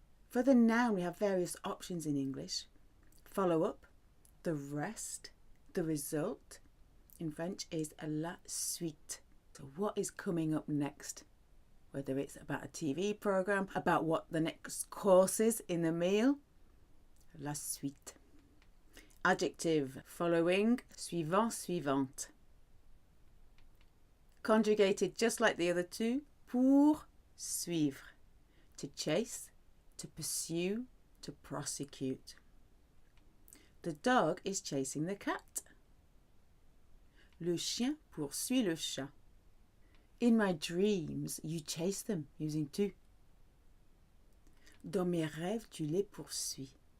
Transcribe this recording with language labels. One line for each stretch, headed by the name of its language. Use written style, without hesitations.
English: For the noun, we have various options in English. Follow up, the rest, the result. In French is la suite. So what is coming up next? Whether it's about a TV program, about what the next course is in the meal.
French: La suite.
English: Adjective, following, suivant, suivante. Conjugated just like the other two, poursuivre, to chase, to pursue, to prosecute. The dog is chasing the cat.
French: Le chien poursuit le chat.
English: In my dreams, you chase them, using to.
French: Dans mes rêves, tu les poursuis.